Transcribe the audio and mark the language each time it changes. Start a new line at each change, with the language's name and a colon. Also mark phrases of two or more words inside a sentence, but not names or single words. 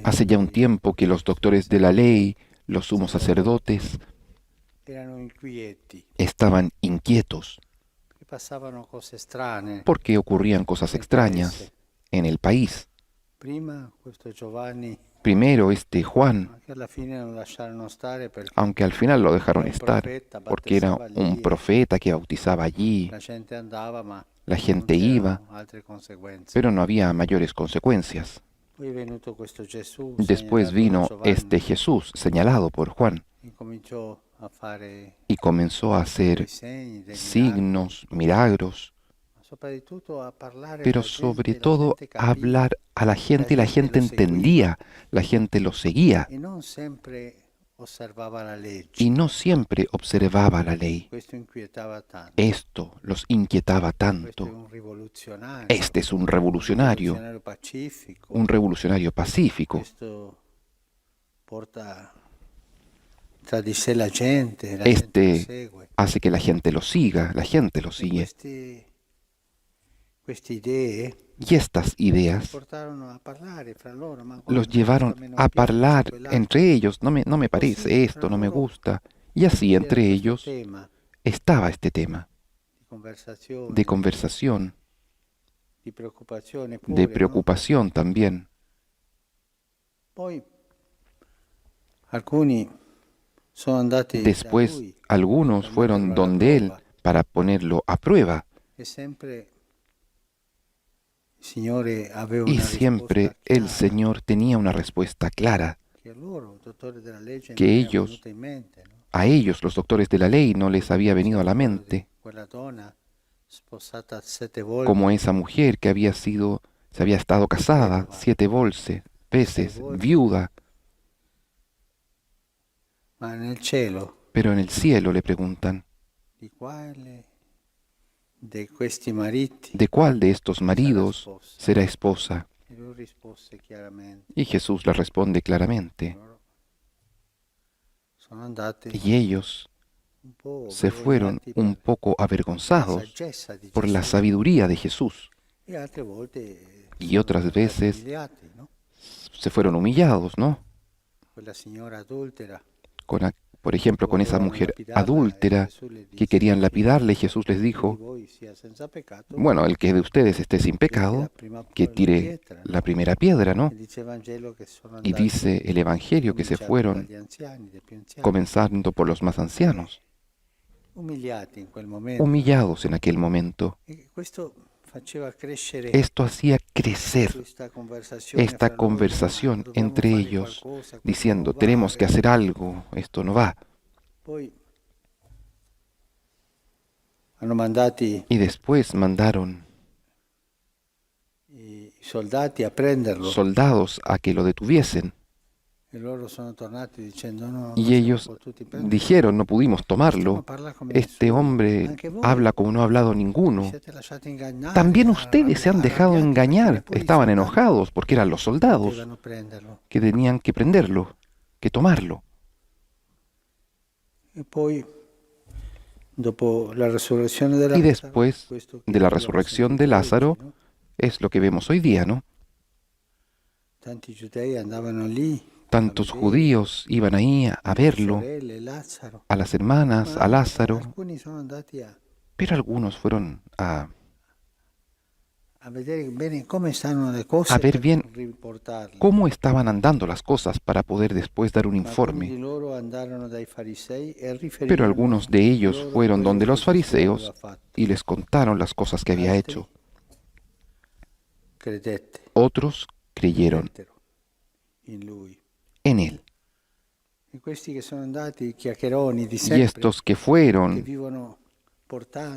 Spanish: Hace ya un tiempo que los doctores de la ley, los sumos sacerdotes,
Italian: erano inquieti,
Spanish: estaban inquietos
Italian: che passavano cose strane
Spanish: porque ocurrían cosas
Italian: nel paese.
Spanish: extrañas en el país.
Italian: Prima questo Giovanni,
Spanish: Primero este Juan,
Italian: che alla fine non lasciarono stare perché
Spanish: aunque al final lo
Italian: era
Spanish: dejaron
Italian: un
Spanish: estar,
Italian: profeta,
Spanish: porque era
Italian: battezzava
Spanish: un
Italian: lì e
Spanish: profeta que bautizaba allí,
Italian: la gente andava, ma
Spanish: la
Italian: non
Spanish: gente iba,
Italian: c'erano altre conseguenze.
Spanish: pero no había mayores consecuencias.
Italian: Poi è venuto questo Gesù,
Spanish: Después
Italian: segnalato da
Spanish: vino
Italian: Giovanni,
Spanish: este Jesús, señalado por Juan,
Italian: e cominciò a fare
Spanish: y comenzó a
Italian: dei
Spanish: hacer
Italian: segni, dei miracoli,
Spanish: signos, milagros,
Italian: ma soprattutto a parlare
Spanish: pero
Italian: alla
Spanish: sobre
Italian: gente, e la
Spanish: todo
Italian: gente
Spanish: a
Italian: capiva,
Spanish: hablar a la gente y la gente
Italian: gente lo seguiva
Spanish: entendía, la gente lo seguía
Italian: e non sempre osservava la legge.
Spanish: y no siempre observaba la ley.
Italian: Questo inquietava tanto.
Spanish: Esto los inquietaba
Italian: Questo è
Spanish: tanto.
Italian: un rivoluzionario,
Spanish: Este es un revolucionario
Italian: pacifico.
Spanish: pacífico.
Italian: Questo porta tra di sé la gente lo
Spanish: Este
Italian: segue.
Spanish: hace que la gente lo siga, la gente lo
Italian: E
Spanish: sigue.
Italian: queste idee
Spanish: Y estas ideas
Italian: portarono a parlare fra loro, ma
Spanish: los
Italian: guarda, questo
Spanish: llevaron
Italian: a me non
Spanish: a
Italian: piace,
Spanish: hablar
Italian: quell'altro.
Spanish: entre ellos. No me parece
Italian: Così fra
Spanish: esto, no me
Italian: loro
Spanish: gusta. Y así
Italian: c'era
Spanish: entre
Italian: questo
Spanish: ellos
Italian: tema
Spanish: estaba este tema
Italian: di conversazione,
Spanish: de conversación,
Italian: di preoccupazione
Spanish: de
Italian: pure, no?
Spanish: preocupación también.
Italian: Poi alcuni sono andati da
Spanish: Después
Italian: lui
Spanish: algunos
Italian: per
Spanish: fueron
Italian: metterlo alla
Spanish: donde él
Italian: prova.
Spanish: para ponerlo a prueba.
Italian: E sempre il Signore aveva
Spanish: Y
Italian: una
Spanish: siempre
Italian: risposta
Spanish: el
Italian: chiara
Spanish: Señor tenía una respuesta clara,
Italian: che a loro, dottori della legge,
Spanish: que
Italian: non era
Spanish: ellos,
Italian: venuta in mente, no?
Spanish: a ellos, los doctores de la ley, no les había venido a la
Italian: Quello di
Spanish: mente,
Italian: quella donna sposata 7 volte,
Spanish: como esa mujer que se había estado casada 7 veces, viuda,
Italian: ma nel cielo
Spanish: pero en el cielo le preguntan,
Italian: di quale di questi mariti
Spanish: ¿de cuál de estos
Italian: sarà
Spanish: maridos
Italian: sposa?
Spanish: será esposa?
Italian: E lui rispose chiaramente,
Spanish: Y Jesús le responde claramente,
Italian: loro sono andati
Spanish: y ellos
Italian: un po'
Spanish: se fueron
Italian: vergognati
Spanish: un
Italian: per
Spanish: poco
Italian: la
Spanish: avergonzados
Italian: saggezza di
Spanish: por la
Italian: Gesù,
Spanish: sabiduría de Jesús,
Italian: e altre volte
Spanish: y
Italian: sono
Spanish: otras
Italian: andati
Spanish: veces
Italian: umiliati, no?
Spanish: se fueron humillados, ¿no?
Italian: Quella signora adultera
Spanish: Por ejemplo, con esa
Italian: volevano
Spanish: mujer
Italian: lapidarla e
Spanish: adúltera
Italian: Gesù le
Spanish: que
Italian: disse
Spanish: querían
Italian: chi
Spanish: lapidarle, y Jesús les
Italian: di
Spanish: dijo,
Italian: voi sia senza peccato,
Spanish: bueno, el que de ustedes esté sin
Italian: getti la
Spanish: pecado,
Italian: prima
Spanish: que
Italian: la
Spanish: tire
Italian: pietra,
Spanish: la
Italian: no?
Spanish: primera piedra, ¿no?
Italian: E dice il Vangelo che sono
Spanish: Y
Italian: andati
Spanish: dice el Evangelio que se
Italian: cominciando
Spanish: fueron
Italian: dagli anziani, dai più anziani,
Spanish: comenzando por los más ancianos,
Italian: umiliati in quel momento.
Spanish: humillados en aquel momento.
Italian: E questo faceva crescere
Spanish: Esto hacía crecer
Italian: questa conversazione
Spanish: esta
Italian: fra loro,
Spanish: conversación
Italian: "Ma dobbiamo
Spanish: entre
Italian: fare
Spanish: ellos,
Italian: qualcosa, questo
Spanish: diciendo,
Italian: non
Spanish: tenemos que
Italian: vale".
Spanish: hacer algo, esto no va.
Italian: Poi hanno mandati
Spanish: Y después mandaron
Italian: i soldati a prenderlo
Spanish: soldados a que lo detuviesen.
Italian: e loro sono tornati dicendo no, non
Spanish: Y
Italian: siamo
Spanish: ellos
Italian: potuti prenderlo.
Spanish: dijeron, no pudimos tomarlo.
Italian: Parla come
Spanish: Este
Italian: nessuno.
Spanish: hombre
Italian: Anche voi
Spanish: habla como no ha hablado
Italian: vi
Spanish: ninguno.
Italian: siete lasciati ingannare,
Spanish: También ustedes se han dejado
Italian: arrabbiati perché
Spanish: engañar.
Italian: neppure i
Spanish: Estaban
Italian: soldati
Spanish: enojados porque eran los soldados
Italian: potevano prenderlo.
Spanish: que tenían que prenderlo, que tomarlo.
Italian: E poi dopo la resurrezione di
Spanish: Y
Italian: Lazzaro,
Spanish: después
Italian: questo che
Spanish: de la
Italian: abbiamo
Spanish: resurrección
Italian: sentito
Spanish: de Lázaro,
Italian: oggi, no?
Spanish: es lo que vemos hoy día, ¿no?
Italian: Tanti giudei andavano lì
Spanish: Tantos
Italian: a vedere
Spanish: judíos iban ahí a
Italian: le
Spanish: verlo,
Italian: sorelle, Lazzaro,
Spanish: a las hermanas,
Italian: ma
Spanish: a Lázaro,
Italian: alcuni sono andati
Spanish: pero algunos fueron
Italian: a vedere bene come stanno le cose
Spanish: a ver
Italian: per
Spanish: bien
Italian: riportarle.
Spanish: cómo estaban andando las cosas para poder después dar un
Italian: Ma alcuni di
Spanish: informe.
Italian: loro andarono dai farisei e
Spanish: Pero
Italian: riferirono
Spanish: algunos de ellos
Italian: loro
Spanish: fueron
Italian: quello
Spanish: donde
Italian: che
Spanish: los
Italian: Gesù
Spanish: fariseos
Italian: aveva fatto.
Spanish: y les contaron las cosas que había
Italian: Altri
Spanish: hecho.
Italian: credette,
Spanish: Otros creyeron
Italian: credettero in lui.
Spanish: en él.
Italian: E questi che sono andati, chiacchieroni di
Spanish: Y
Italian: sempre,
Spanish: estos que
Italian: che
Spanish: fueron,
Italian: vivono portando